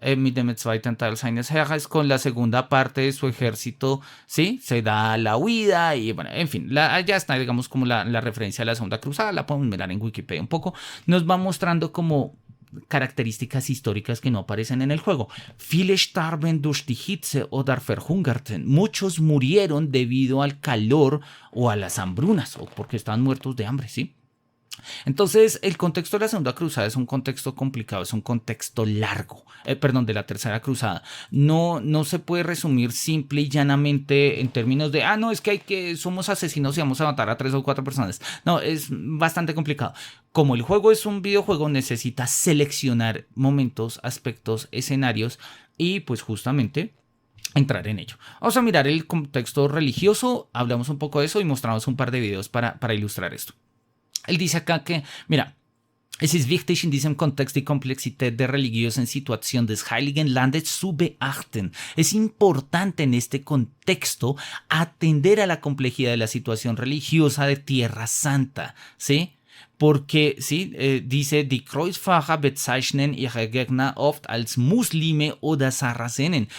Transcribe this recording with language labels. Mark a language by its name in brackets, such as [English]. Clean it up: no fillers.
[German] mit dem zweiten Teil seines Heeres, [Spanish] con la segunda parte de su ejército, ¿sí? Se da la huida y bueno, en fin, ya está, digamos, como la referencia a la Segunda Cruzada, la podemos mirar en Wikipedia un poco, nos va mostrando como características históricas que no aparecen en el juego. [German] Viele starben durch die Hitze oder verhungerten. [Spanish] Muchos murieron debido al calor o a las hambrunas o porque estaban muertos de hambre, ¿sí? Entonces, el contexto de la Segunda Cruzada es un contexto complicado, es un contexto largo, de la Tercera Cruzada. No se puede resumir simple y llanamente en términos de, no, es que somos asesinos y vamos a matar a 3 o 4 personas. No, es bastante complicado. Como el juego es un videojuego, necesita seleccionar momentos, aspectos, escenarios y pues justamente entrar en ello. Vamos a mirar el contexto religioso, hablamos un poco de eso y mostramos un par de videos para ilustrar esto. Él dice acá que, mira, [German] es ist wichtig in diesem Kontext die Komplexität der religiösen Situation des Heiligen Landes zu beachten. [Spanish] Es importante en este contexto atender a la complejidad de la situación religiosa de Tierra Santa, ¿sí? Porque, sí, dice, [German] die Kreuzfahrer bezeichnen ihre Gegner oft als Muslime oder Sarazenen.